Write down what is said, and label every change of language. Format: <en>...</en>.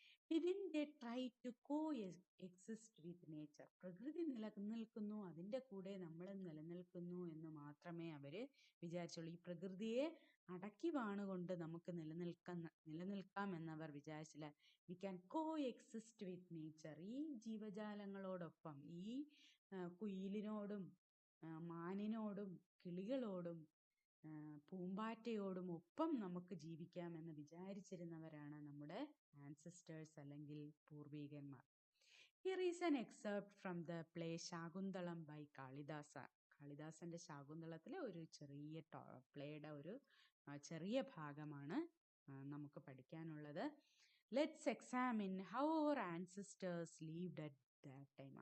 <en>Didn't they try to coexist with nature?</en> <ml>പ്രകൃതി നിലനിൽക്കുന്നു, അതിൻ്റെ കൂടെ നമ്മൾ നിലനിൽക്കുന്നു എന്ന് മാത്രമേ അവര് വിചാരിച്ചുള്ളൂ. ഈ പ്രകൃതിയെ അടക്കി വാണുകൊണ്ട് നമുക്ക് നിലനിൽക്കാം എന്നവർ വിചാരിച്ചില്ല.</ml> <en>We can coexist with nature.</en> <ml>ഈ ജീവജാലങ്ങളോടൊപ്പം, ഈ കുയിലിനോടും മാനിനോടും കിളികളോടും പൂമ്പാറ്റയോടും ഒപ്പം നമുക്ക് ജീവിക്കാമെന്ന് വിചാരിച്ചിരുന്നവരാണ് നമ്മുടെ ആൻസിസ്റ്റേഴ്സ് അല്ലെങ്കിൽ പൂർവികന്മാർ.</ml> <en>Here is an excerpt from the play Shakuntalam by Kalidasa.</en> <ml>കാളിദാസന്റെ ശാകുന്തളത്തിലെ ഒരു ചെറിയ പ്ലേയുടെ ഒരു ചെറിയ ഭാഗമാണ് നമുക്ക് പഠിക്കാനുള്ളത്.</ml> <en>Let's examine how our ancestors lived at that time.</en>